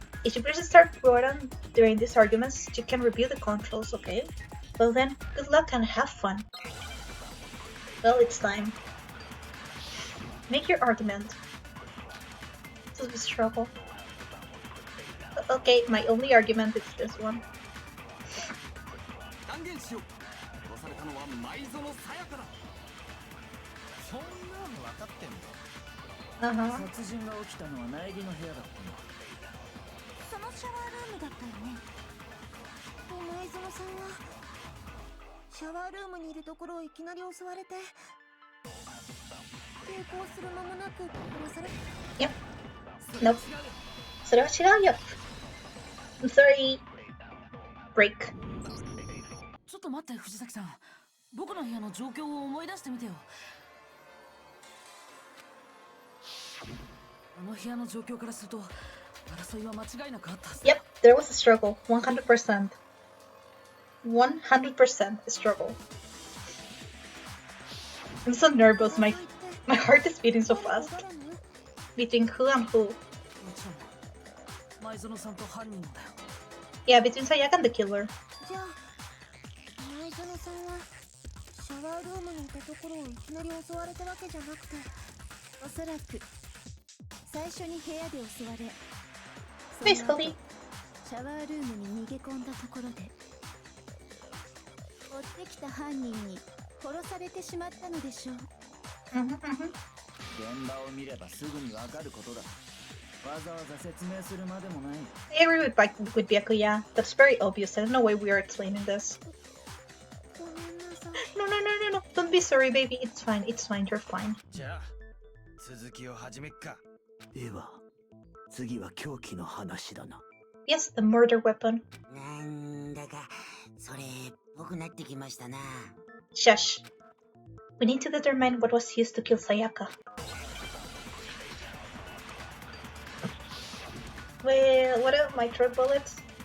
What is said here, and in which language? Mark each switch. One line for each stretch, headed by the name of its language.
English: If you press the start button during these arguments, you can review the controls, okay? Well then, good luck and have fun. Well, it's time. Make your argument. This is a struggle. Okay, my only argument is this one.
Japanese: 断言しよう。殺されたのは前園さやかだ。そんなの分かってんの？殺人が起きたのは苗木の部屋だったの。そのシャワールームだったよね。前園さんはシャワールームにいるところをいきなり襲われて抵抗する間もなく殺され。
English: Yep. Nope.
Japanese: それは違うよ。
English: I'm sorry. Break.
Japanese: ちょっと待って藤崎さん。僕の部屋の状況を思い出してみてよ。あの部屋の状況からすると争いは間違いなくあったはず。
English: Yep, there was a struggle. 100%. 100% a struggle. I'm so nervous. My heart is beating so fast. Between who and who?
Japanese: もちろん前園さんと犯人だよ。
English: Yeah, between Sayaka and the killer.
Japanese: じゃあ前園さんはシャワールームにいたところをいきなり襲われたわけじゃなくて、おそらく最初に部屋で襲われ、
English: Basically.
Japanese: シャワールームに逃げ込んだところで追ってきた犯人に殺されてしまったのでしょう。現場を見ればすぐにわかることだ。わざわざ説明するまでもない。
English: I agree with Byakuya. That's very obvious. I don't know why we are explaining this.
Japanese: ごめんなさい。
English: No. Don't be sorry, baby. It's fine. You're fine.
Japanese: じゃあ続きを始めっか。では次は凶器の話だな。
English: Yes, the murder weapon.
Japanese: なんだかそれっぽくなってきましたな。
English: Shush. We need to determine what was used to kill Sayaka. Well, what are my throat bullets?